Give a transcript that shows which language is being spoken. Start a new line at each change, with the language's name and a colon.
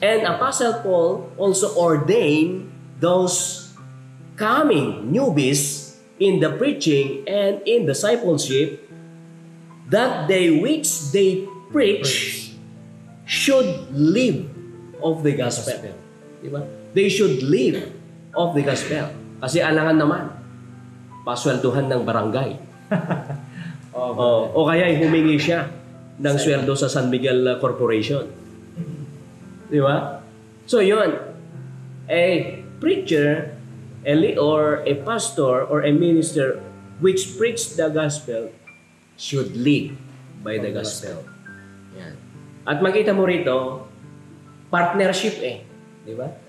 English: And Apostle Paul also ordained those coming newbies in the preaching and in discipleship that they which they preach should live of the gospel.
Filipino: Diba?
English: They should live of the gospel.
Filipino: Kasi alangan naman, pasweldohan ng barangay. O kaya humingi siya ng sweldo sa San Miguel Corporation. Di ba?
English: So yun, a preacher or a pastor or a minister which preach the gospel should live by the gospel.
Filipino: Yan. At makita mo rito, partnership di ba?